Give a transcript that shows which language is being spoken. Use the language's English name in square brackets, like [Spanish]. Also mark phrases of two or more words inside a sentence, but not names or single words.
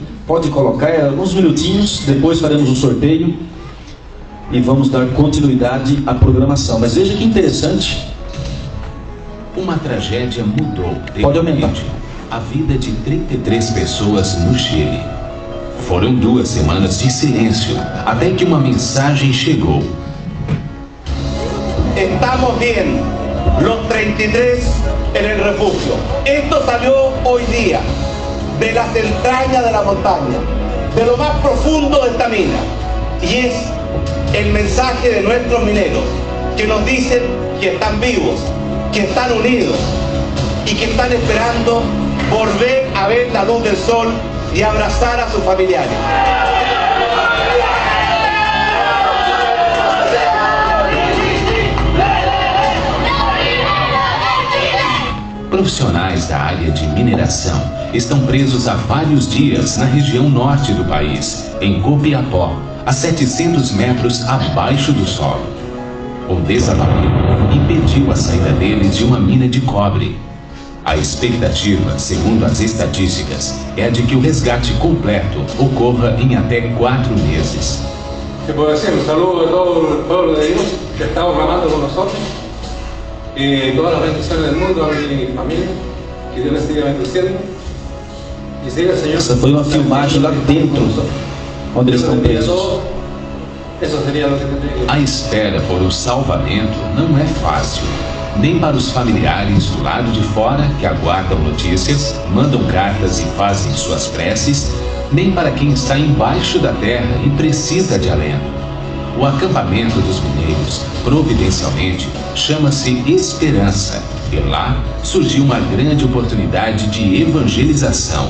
[Portuguese] Pode colocar alguns minutinhos, depois faremos um sorteio e vamos dar continuidade à programação. Mas veja que interessante. Uma tragédia mudou Pode aumentar. a vida de 33 pessoas no Chile. Foram 2 semanas de silêncio, até que uma mensagem chegou. [Spanish] Estamos bien, los 33 en el refugio. Esto salió hoy día, de las entrañas de la montaña, de lo más profundo de esta mina. Y es el mensaje de nuestros mineros, que nos dicen que están vivos, que están unidos y que están esperando volver a ver la luz del sol y abrazar a sus familiares. [Portuguese] Profissionais da área de mineração estão presos há vários dias na região norte do país, em Copiapó, a 700 metros abaixo do solo. O desabamento impediu a saída deles de uma mina de cobre. A expectativa, segundo as estatísticas, é a de que o resgate completo ocorra em até 4 meses. [Spanish] ¿Qué puedo decir? Un saludo a todo el pueblo de Dios que está orando con nosotros y todas las bendiciones del mundo a mi familia. Que Dios les siga bendiciendo y siga el Señor. [Portuguese] Essa foi uma filmagem lá dentro, onde eles estão presos. [Spanish] Eso sería lo que tendría. [Portuguese] A espera por o salvamento não é fácil, nem para os familiares do lado de fora que aguardam notícias, mandam cartas e fazem suas preces, nem para quem está embaixo da terra e precisa de alento. O acampamento dos mineiros, providencialmente, chama-se Esperança, e lá surgiu uma grande oportunidade de evangelização.